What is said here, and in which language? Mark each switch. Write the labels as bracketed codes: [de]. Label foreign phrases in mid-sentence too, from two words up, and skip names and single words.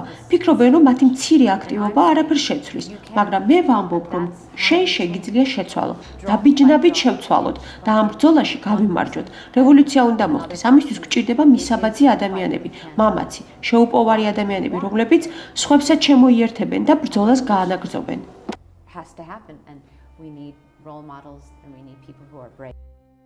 [ka] ფიქრობენ, რომ მათი მცირე აქტივობა არაფერს შეცვლის, მაგრამ მე ვამბობ, რომ შენ შეგიძლია შეცვალო. დაბიჯნებით შევცვალოთ და ამ ბრძოლაში გავიმარჯვოთ. რევოლუცია უნდა მოხდეს. ამისთვის გვჭირდება მისაბაძი ადამიანები, მამაცი, შეუპოვარი ადამიანები, რომლებიც სხვებსაც შემოიერთებენ და ბრძოლას გაანაგრძობენ. [en] Has to happen and we need role models and we need people who are brave.